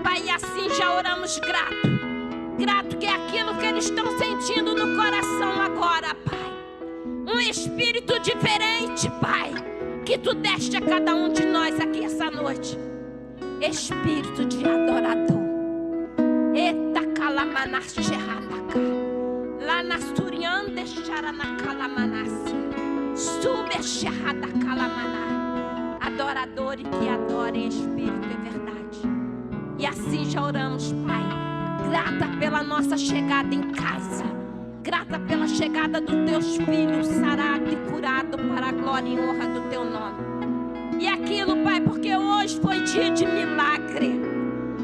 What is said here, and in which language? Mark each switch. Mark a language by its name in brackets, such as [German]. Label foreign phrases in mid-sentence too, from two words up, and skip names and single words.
[Portuguese] Pai, e assim já oramos grato que é aquilo que eles estão sentindo no coração agora, Pai. Um espírito diferente, Pai, que tu deste a cada um de nós aqui essa noite. Espírito de adorador. Eta calamanacheranaca. Lá na suriande charanacalamanassi. Subexerrada calamaná. Adorador e que adora em espírito e verdade. E assim já oramos, Pai. Grata pela nossa chegada em casa. Grata pela chegada dos teus filhos, sarado e curado para a glória e honra do teu nome. E aquilo, Pai, porque hoje foi dia de milagre.